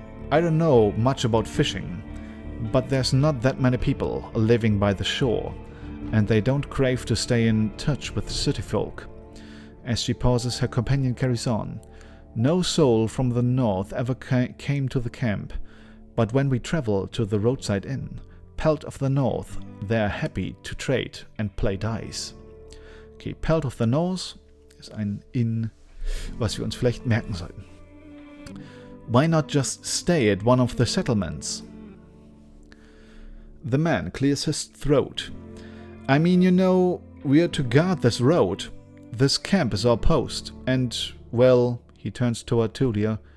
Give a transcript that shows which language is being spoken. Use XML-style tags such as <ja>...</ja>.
<en>I don't know much about fishing, but there's not that many people living by the shore, and they don't crave to stay in touch with the city folk. As she pauses, her companion carries on. No soul from the north ever came to the camp, but when we travel to the roadside inn, Pelt of the North, they're happy to trade and play dice.</en> <de>Okay, Pelt of the North ist ein Inn, was wir uns vielleicht merken sollten.</de> <en>Why not just stay at one of the settlements? The man clears his throat. I mean, you know, we're to guard this road. This camp is our post, and, well, he turns toward Tulia.</en>